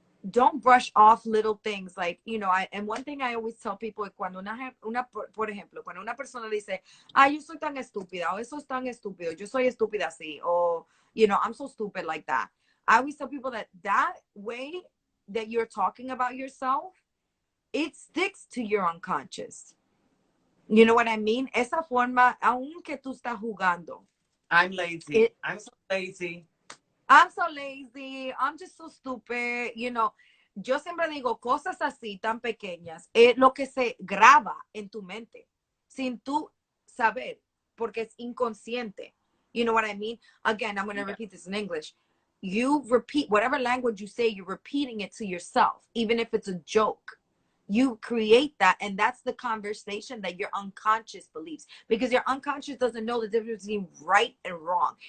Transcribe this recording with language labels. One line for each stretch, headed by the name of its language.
English: Don't brush off little things like, you know, and one thing I always tell people
Spanish: es cuando por ejemplo, cuando una persona dice, yo soy tan estúpida, o eso es tan estúpido, yo soy estúpida así, o,
English: you know, I'm so stupid like that. I always tell people that that way that you're talking about yourself, it sticks to your unconscious. You know what I mean?
Spanish: Esa forma, aunque tú estás jugando.
English: I'm lazy. I'm so lazy. I'm so lazy. I'm just so stupid. You know,
Spanish: yo siempre digo cosas así tan pequeñas. Es lo que se graba en tu mente sin tú saber, porque es inconsciente.
English: You know what I mean? Again, I'm going to repeat this in English. You repeat whatever language you say, you're repeating it to yourself, even if it's a joke. You create that, and that's the conversation that your unconscious believes, because your unconscious doesn't know the difference between right and wrong.